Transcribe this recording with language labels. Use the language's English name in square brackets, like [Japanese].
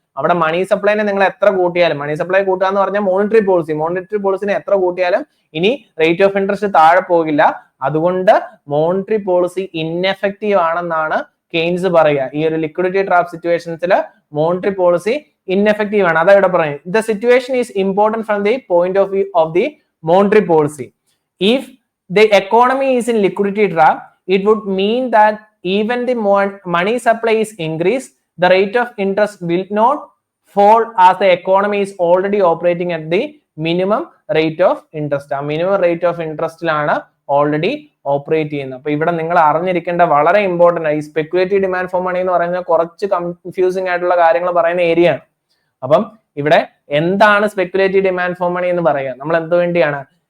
[Malayalam] അവിടെ മണി സപ്ലൈനെ നിങ്ങൾ എത്ര കൂട്ടിയാലും, മണി സപ്ലൈ കൂട്ടുക എന്ന് പറഞ്ഞാൽ മോണിറ്ററി പോളിസിനെ എത്ര കൂട്ടിയാലും ഇനി റേറ്റ് ഓഫ് ഇൻട്രസ്റ്റ് താഴെ പോകില്ല. അതുകൊണ്ട് മോണിറ്ററി പോളിസി ഇൻഎഫക്റ്റീവ് ആണെന്നാണ് കെയ്ൻസ് പറയുക. ഈ ഒരു liquidity trap സിറ്റുവേഷൻസിൽ monetary policy ineffective ആണ്. അതാ ഇവിടെ പറയുന്നത്. [English] The situation is important from the point of view of the monetary policy. If the economy is in liquidity trap, it would mean that even the money supply is increased, the rate of interest will not fall as the economy is already operating at the minimum rate of interest. [Malayalam] ആ minimum rate of interest ലാണ് already operate ചെയ്യുന്നത്. അപ്പൊ ഇവിടെ നിങ്ങൾ അറിഞ്ഞിരിക്കേണ്ട വളരെ important ആണ്. ഈ സ്പെക്കുലേറ്റീവ് ഡിമാൻഡ് ഫോർ മണി എന്ന് പറയുന്നത് കുറച്ച് കൺഫ്യൂസിംഗ് ആയിട്ടുള്ള കാര്യങ്ങൾ പറയുന്ന ഏരിയ ആണ്. അപ്പം ഇവിടെ എന്താണ് സ്പെക്കുലേറ്റീവ് ഡിമാൻഡ് ഫോർ മണി എന്ന് പറയുക? നമ്മൾ എന്ത് വേണ്ടിയാണ്?